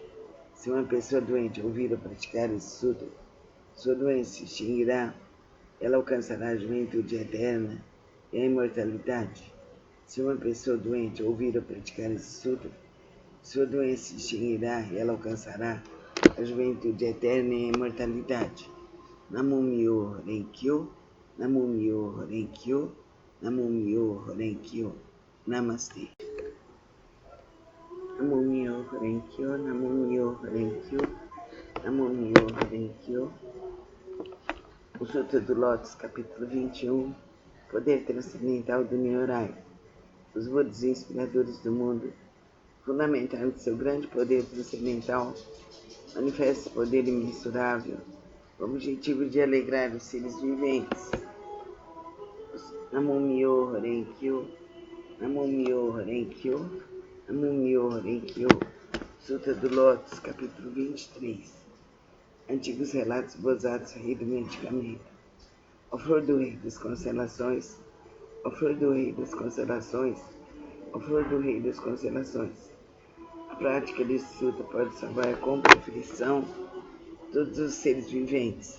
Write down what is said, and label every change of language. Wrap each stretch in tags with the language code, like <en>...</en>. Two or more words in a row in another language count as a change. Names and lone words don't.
<pt>Se uma pessoa doente ouvir a praticar esse sutra, sua doença se extinguirá, ela alcançará a juventude eterna e a imortalidade. Se uma pessoa doente ouvir a praticar esse sutra, sua doença se extinguirá e ela alcançará a juventude eterna e a imortalidade.</pt> <ja>Namo-myoho Renkyo, Namo-myoho Renkyo, Namo-myoho Renkyo.</ja> <pt>Namastê.</pt> <ja>Namo-myoho Renkyo, Namo-myoho Renkyo, Namo-myoho Renkyo.</ja> <pt>O Sutra do Lótus, capítulo 21, Poder Transcendental do Nyorai. Os Budas inspiradores do mundo, fundamentaram de seu grande poder transcendental, manifesta poder imensurável, com o objetivo de alegrar os seres viventes.</pt> <ja>Namo-myoho Renkyo, Namo-myoho Renkyo, Namo-myoho Renkyo.</ja> <pt>Sutra do Lótus, capítulo 23. Antigos relatos bozados rei do medicamento. Ó flor do rei das constelações, ó flor do rei das constelações, ó flor do rei das constelações. A prática desse sutra pode salvar com perfeição todos os seres viventes.</pt>